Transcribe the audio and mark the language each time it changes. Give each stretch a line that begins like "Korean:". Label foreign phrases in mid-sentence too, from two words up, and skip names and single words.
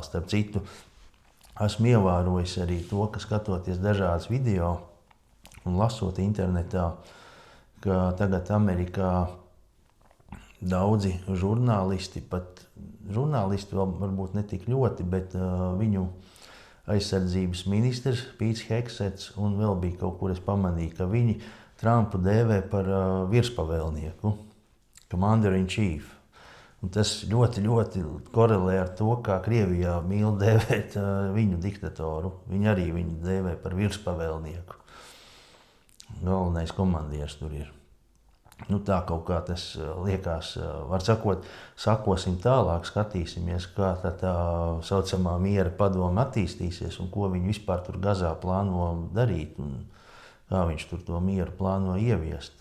Latvian: Starp citu, esmu ievērojis arī to, ka skatoties dažādas video un lasot internetā, ka tagad Amerikā daudzi žurnālisti, pat žurnālisti vēl varbūt ne tik ļoti, bet viņu aizsardzības ministrs Pīts Heksets un vēl bija kaut kur es pamanīju, ka viņi Trumpu dēvē par virspavēlnieku,
English: commander in chief.
Latvian: Un tas ļoti, ļoti korelē ar to, kā Krievijā mīl dēvēt viņu diktatoru. Viņi arī viņu dēvē par virspavēlnieku. Galvenais komandieris tur ir. Nu, tā kaut kā tas liekas, var sakot, sakosim tālāk, skatīsimies, kā tā saucamā miera padome attīstīsies un ko viņi vispār tur Gazā plāno darīt un kā viņš tur to mieru plāno ieviest.